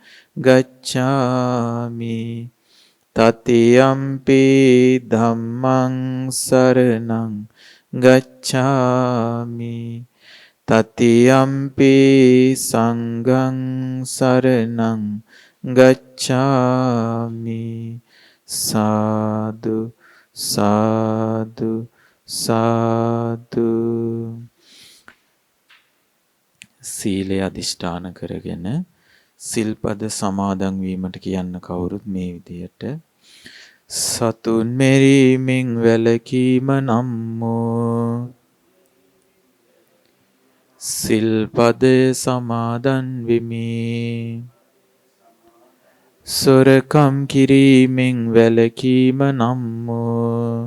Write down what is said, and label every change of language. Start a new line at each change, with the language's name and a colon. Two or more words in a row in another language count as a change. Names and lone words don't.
Pali: ගච්ඡාමි තතියම්පි ධම්මං සරණං ගච්ඡාමි තතියම්පි සංඝං සරණං ගච්ඡාමි සාදු සාදු සාදු.
Sinhala: සීලය අදිෂ්ඨාන කරගෙන සිල්පද සමාදන් වීමට කියන්න කවුරුත් මේ විදියට සතුන් මෙරීමෙන් වැළකීම නම්මෝ සිල්පද සමාදන් වෙමි සොරකම් කිරීමෙන් වැළකීම නම්මෝ